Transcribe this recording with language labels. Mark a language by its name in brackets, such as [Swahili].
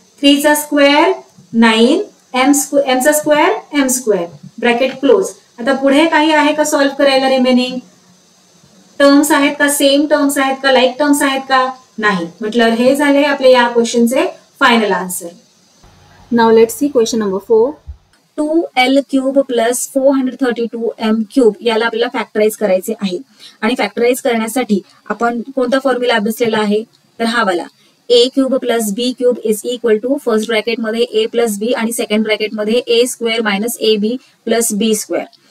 [Marathi] 3 चा square 9 m चा square m square bracket close. आता पुढे काही आहे का सॉल्व्ह करायला रिमेनिंग टर्म्स आहेत का सेम टर्म्स आहेत का लाईक टर्म्स आहेत का नाही म्हटल्यावर हे झाले आपले या क्वेश्चनचे final answer. [English] Now let's see question number 4. [Marathi] 2l cube plus 432m cube याला आपल्याला फॅक्टराइज करायचे आहे आणि फॅक्टराइज करण्यासाठी आपण कोणता फॉर्म्युला अभ्यासलेला आहे तर हा वाला a cube plus b cube is equal to first bracket मध्ये a प्लस b आणि सेकंड ब्रॅकेट मध्ये a square minus ab plus b square.